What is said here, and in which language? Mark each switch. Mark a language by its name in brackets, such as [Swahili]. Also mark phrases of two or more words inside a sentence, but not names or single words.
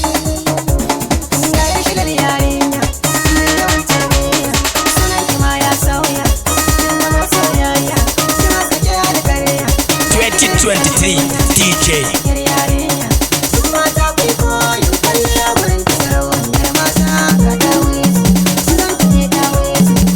[Hausa] Ga ya shigar yarinya, mai yawan tarbiyya, sunan ki ma ya sauya, kin zama soyayya, kin haskake alƙarya. [English] Twenty twenty-three D J. [Hausa] Yar yarinya, duk mata ku yi koyi, kwalliya gurin ki sarauniyar mata, ga dawisu, sunan ki ne dawisu.